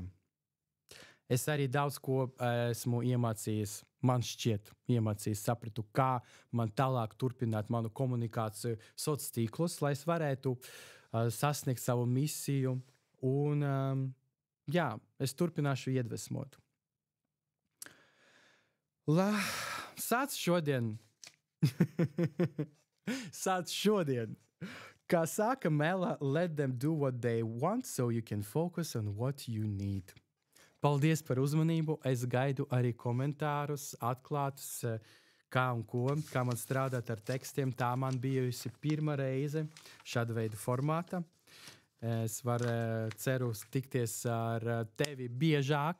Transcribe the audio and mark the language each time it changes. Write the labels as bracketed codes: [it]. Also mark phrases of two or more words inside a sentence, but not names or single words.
[lv] Es arī daudz ko esmu iemācījies, man šķiet, sapratu, kā man tālāk turpināt manu komunikāciju sociālos tīklos, lai es varētu sasniegt savu misiju. Un, es turpināšu iedvesmot. Sāc šodien. Kā saka [en] Mela, let them do what they want so you can focus on what you need. [lv] Paldies par uzmanību. Es gaidu arī komentārus, atklātus, kā un ko, kā man strādāt ar tekstiem. Tā man bijusi pirmā reize šāda veida formāta. Es ceru tikties ar tevi biežāk.